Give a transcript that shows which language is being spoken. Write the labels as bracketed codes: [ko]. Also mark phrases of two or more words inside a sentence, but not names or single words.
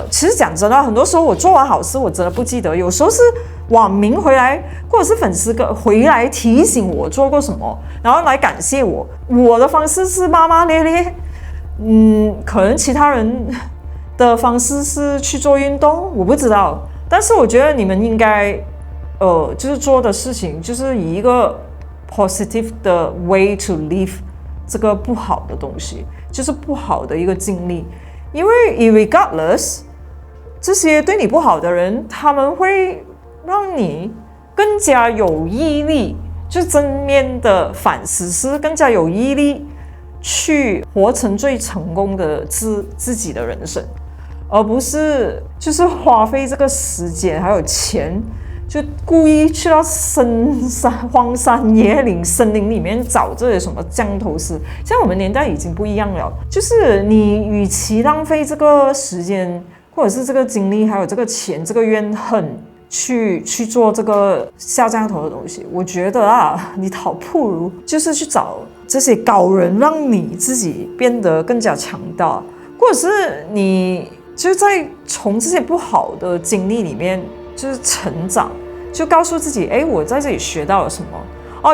[zh] 其實講真的，很多時候我做完好事我真的不記得，有時候是網民回來或者是粉絲回來提醒我做過什麼，然後來感謝我。我的方式是罵罵咧咧，可能其他人的方式是去做運動，我不知道。但是我覺得你們應該就是做的事情就是以一個 positive 的 [en] way to live [zh] 这個不好的東西，就是不好的一個經歷。因為 irregardless 這些對你不好的人，他們會讓你更加有毅力，就正面的反思是更加有毅力去活成最成功的自己的人生，而不是就是花費这個時間還有錢，就故意去到荒山野嶺森林裡面找這些什麼降頭師。像我們年代已經不一樣了，就是你與其浪費這個時間或者是這個精力還有這個錢這個怨恨去做這個下降頭的東西，我覺得啊，你倒不如就是去找這些高人，讓你自己變得更加強大，或者是你就在從這些不好的經歷裡面就是成長，就告訴自己，我在這裡學到了什麼。